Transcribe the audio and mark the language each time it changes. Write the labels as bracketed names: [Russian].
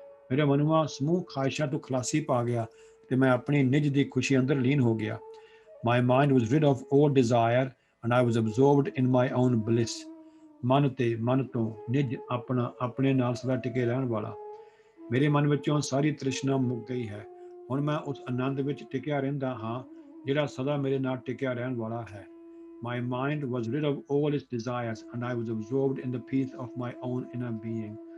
[Punjabi] ਮੇਰਾ ਮਨੁਆ ਸਮੂਹ ਖਾਹਿਸ਼ਾਂ ਤੋਂ ਖਲਾਸੀ ਪਾ ਗਿਆ ਤੇ ਮੈਂ ਆਪਣੀ ਨਿਜ ਦੀ ਖੁਸ਼ੀ ਅੰਦਰ ਲੀਨ ਹੋ ਗਿਆ। [English] My mind was rid of all desire and I was absorbed in my own bliss. [Punjabi] ਮਨ ਤੇ ਮਨ ਤੋਂ ਨਿਜ ਆਪਣਾ, ਆਪਣੇ ਨਾਲ ਸਦਾ ਟਿਕੇ ਰਹਿਣ ਵਾਲਾ। ਮੇਰੇ ਮਨ ਵਿੱਚੋਂ ਸਾਰੀ ਤ੍ਰਿਸ਼ਨਾ ਮੁੱਕ ਗਈ ਹੈ। ਹੁਣ ਮੈਂ ਉਸ ਆਨੰਦ ਵਿੱਚ ਟਿਕਿਆ ਰਹਿੰਦਾ ਹਾਂ ਜਿਹੜਾ ਸਦਾ ਮੇਰੇ ਨਾਲ ਟਿਕਿਆ ਰਹਿਣ ਵਾਲਾ ਹੈ। [English] My mind was rid of all its desires and I was absorbed in the peace of my own inner being.